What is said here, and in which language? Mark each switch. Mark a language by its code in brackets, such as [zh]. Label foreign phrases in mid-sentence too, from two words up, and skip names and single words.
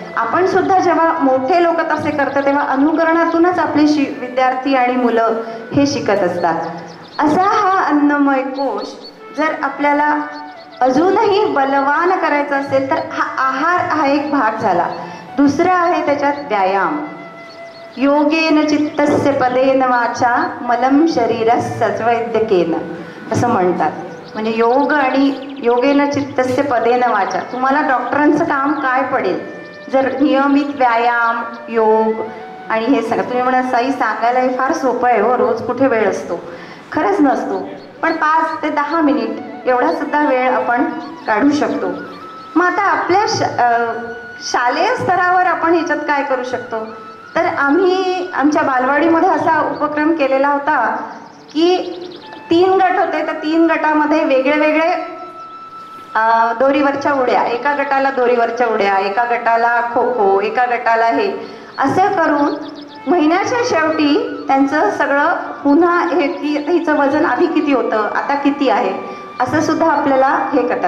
[mr] आपण सुद्धा जेव्हा मोठे लोक तसे करतात तेव्हा अनुकरणातूनच आपले विद्यार्थी आणि मुलं हे शिकत असतात. असा हा अन्नमय कोश जर आपल्याला अजूनही बलवान करायचा असेल तर हा आहार हा एक भाग झाला. दुसरा आहे त्याच्यात व्यायाम. [sa] योगेन चित्तस्य पदेन वाचा मलम शरीरस् सत्वैद्यकेन [mr] असं म्हणतात. म्हणजे योग आणि [sa] योगेन चित्तस्य पदेन वाचा, [mr] तुम्हाला डॉक्टरांचं काम काय पडेल जर नियमित व्यायाम, योग आणि हे सगळं. तुम्ही म्हणा साई सांगायला हे फार सोपं आहे हो, रोज कुठे वेळ असतो. खरंच नसतो, पण 5 ते 10 मिनिट एवढा सुद्धा वेळ आपण काढू शकतो. मग आता आपल्या शालेय स्तरावर आपण ह्याच्यात काय करू शकतो, तर आम्ही आमच्या बालवाडीमध्ये असा उपक्रम केलेला होता की 3 गट होते, तर 3 गटामध्ये वेगळे वेगळे दोरीवरच्या उड्या, एका गटाला दोरीवरच्या उड्या, एका गटाला खो खो, एका गटाला हे, असं करून महिन्याच्या शेवटी त्यांचं सगळं पुन्हा हे की हिचं वजन आधी किती होतं आता किती आहे असं सुद्धा आपल्याला हे करतात.